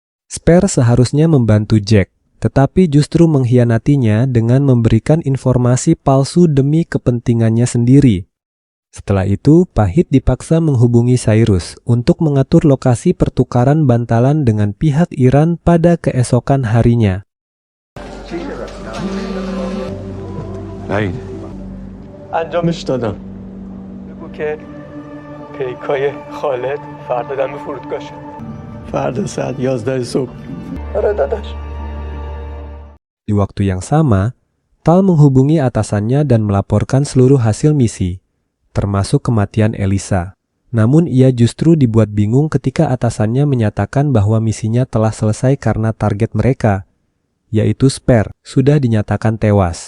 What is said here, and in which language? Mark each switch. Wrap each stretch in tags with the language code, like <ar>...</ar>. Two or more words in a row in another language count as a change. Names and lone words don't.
<id>Spare seharusnya membantu Jack, tetapi justru mengkhianatinya dengan memberikan informasi palsu demi kepentingannya sendiri. Setelah itu, Pahit dipaksa menghubungi Cyrus untuk mengatur lokasi pertukaran bantalan dengan pihak Iran pada keesokan harinya. Pahit.</id> <fa>انجامش دادم. بگو که پیکای خالد فردا دم فرودگاه شد. فردا ساعت 11 صبح. آره داداش.</fa> <id>Di waktu yang sama, Tal menghubungi atasannya dan melaporkan seluruh hasil misi, termasuk kematian Elisa. Namun ia justru dibuat bingung ketika atasannya menyatakan bahwa misinya telah selesai karena target mereka, yaitu Spare, sudah dinyatakan tewas.</id>